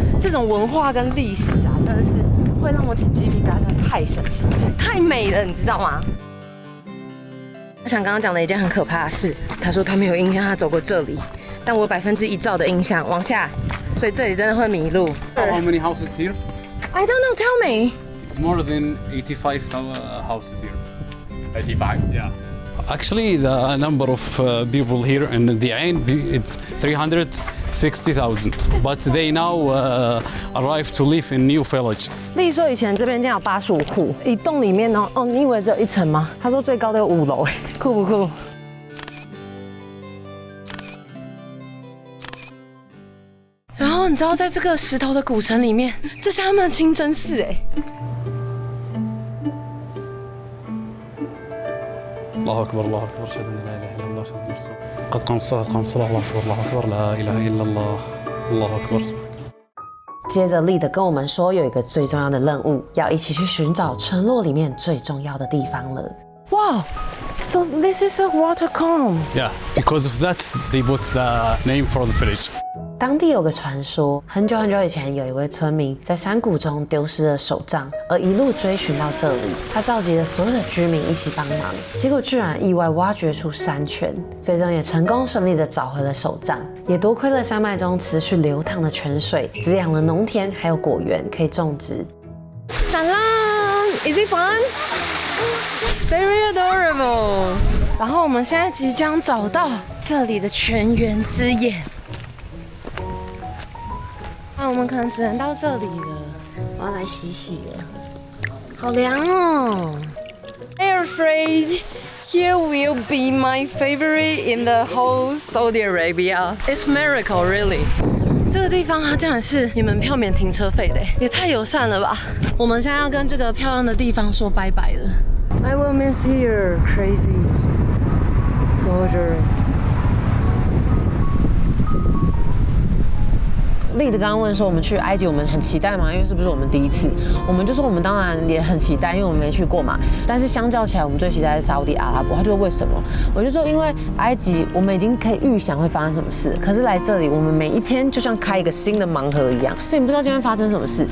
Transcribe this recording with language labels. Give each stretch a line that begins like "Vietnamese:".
Chinese: 这种文化跟历史啊，真的是会让我起鸡皮疙瘩，太神奇，太美了，你知道吗？我想刚刚讲的一件很可怕的事，他说他没有印象他走过这里，但我有1%照的印象往下，所以这里真的会迷路。
English: How many houses here? I don't know. Tell me. It's more than 85 houses here. 85, yeah. Actually, the number of people here in the Ain, it's 360,000. But they now arrived to live in new village.
Chinese: 例如说以前这边竟然有85户，一栋里面哦，你以为只有1层吗？他说最高都有5楼，哎，酷不酷？然后你知道，在这个石头的古城里面，这是他们的清真寺，哎。
Arabic: الله أكبر الله أكبر أشهد أن لا إله إلا الله أشهد أن رسول الله قد قام الصلاة قام الصلاة الله أكبر الله أكبر لا إله إلا الله الله أكبر。
Chinese: 接着丽的跟我们说，有一个最重要的任务，要一起去寻找村落里面最重要的地方了。
English: 哇 ，So this is a water comb. Yeah, because of that they put the name for the village.
Chinese: 当地有个传说，很久很久以前，有一位村民在山谷中丢失了手杖，而一路追寻到这里。他召集了所有的居民一起帮忙，结果居然意外挖掘出山泉，最终也成功顺利的找回了手杖。也多亏了山脉中持续流淌的泉水，滋养了农田还有果园可以种植。闪啦
English: ，Is it fun? Very adorable.
Chinese: 然后我们现在即将找到这里的泉源之眼。那我们可能只能到这里了，我要来洗洗了，好凉哦。
English: I'm afraid here will be my favorite in the whole Saudi Arabia. It's miracle, really.
Chinese: 这个地方它竟然是你们票免停车费的，也太友善了吧！我们现在要跟这个漂亮的地方说拜拜了。
English: I will miss here, crazy, gorgeous.
Chinese: 丽的刚刚问说我们去埃及我们很期待吗？因为是不是我们第一次？我们就说我们当然也很期待，因为我们没去过嘛。但是相较起来，我们最期待的是沙烏地阿拉伯。他就说为什么？我就说因为埃及我们已经可以预想会发生什么事，可是来这里我们每一天就像开一个新的盲盒一样，所以你不知道今天发生什么事。